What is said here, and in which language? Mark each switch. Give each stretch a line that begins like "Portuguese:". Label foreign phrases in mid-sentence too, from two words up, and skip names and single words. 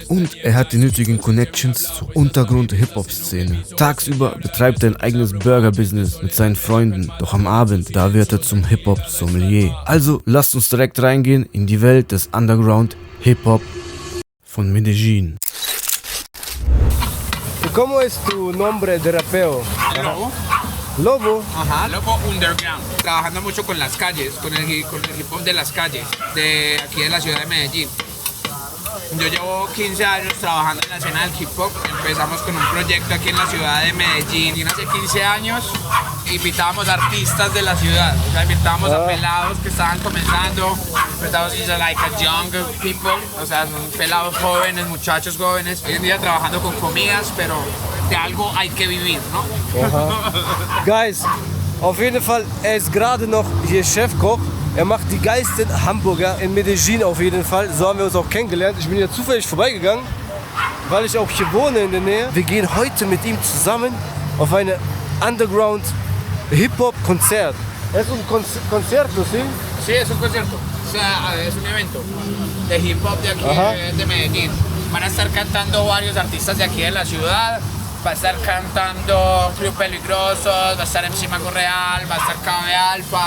German: Und er hat die nötigen Connections zur Untergrund-Hip-Hop-Szene. Tagsüber betreibt er ein eigenes Burger-Business mit seinen Freunden, doch am Abend, da wird er zum Hip-Hop-Sommelier. Also lasst uns direkt reingehen in die Welt des Underground-Hip-Hop von Medellin.
Spanish: ¿Cómo es tu nombre de rapeo? Lobo. Lobo. Ajá, Lobo Underground. Trabajando mucho con las calles, con el hip hop de las calles, de aquí de la ciudad de Medellín. Yo llevo 15 años trabajando en la escena del hip hop. Empezamos con un proyecto aquí en la ciudad de Medellín. Y hace 15 años invitábamos artistas de la ciudad. O sea, invitábamos a pelados que estaban comenzando. Invitábamos a
English: like a young people.
Spanish: O sea, son pelados jóvenes, muchachos jóvenes. Hoy en día trabajando con comidas, pero de algo hay que vivir, ¿no?
German: Guys, auf jeden Fall, er ist gerade noch hier Chefkoch. Er macht die geilsten Hamburger in Medellin auf jeden Fall. So haben wir uns auch kennengelernt. Ich bin hier zufällig vorbeigegangen, weil ich auch hier wohne in der Nähe. Wir gehen heute mit ihm zusammen auf eine Underground Hip-Hop-Konzert.
Spanish: Es un concierto, ¿sí? Sí, es un concierto. O sea, es un evento de hip hop de aquí de Medellín. Van a estar cantando varios artistas de aquí de la ciudad. Va a estar cantando Club Peligrosos, va a estar MC Mago Real, va a estar KB Alfa.